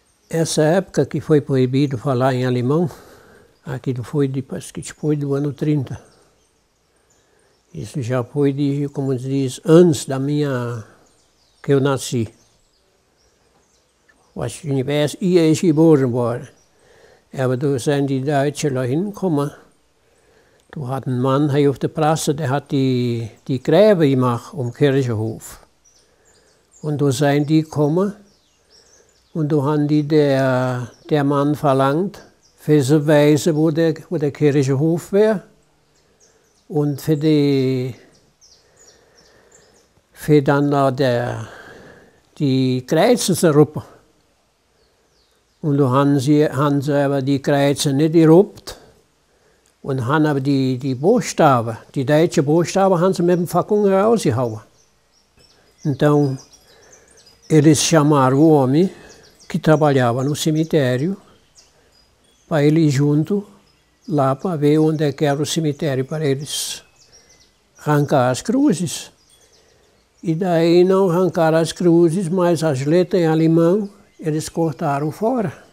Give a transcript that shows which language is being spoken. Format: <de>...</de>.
<pt>Essa época que foi proibido falar em alemão, aquilo foi depois do ano 30. Isso já foi, como se diz, antes que eu nasci.</pt> <de>Was ich geboren war. Aber da sind die Deutschen hingekommen. Da hat ein Mann hier auf der Presse, der hat die Gräber gemacht um Kirchenhof. Und da sind die gekommen und da haben die der Mann verlangt, für zu weisen, wo der Kirchenhof wäre und für dann die Kreuze zu ruppen. Und da haben sie aber die Kreuze nicht geruppt und haben aber die Buchstaben, die deutschen Buchstaben, haben sie mit dem Fackel rausgehauen.</de> <pt>Então, eles chamaram o homem que trabalhava no cemitério para ele ir junto lá para ver onde é que era o cemitério para eles arrancar as cruzes. E daí não arrancaram as cruzes, mas as letras em alemão eles cortaram fora.</pt>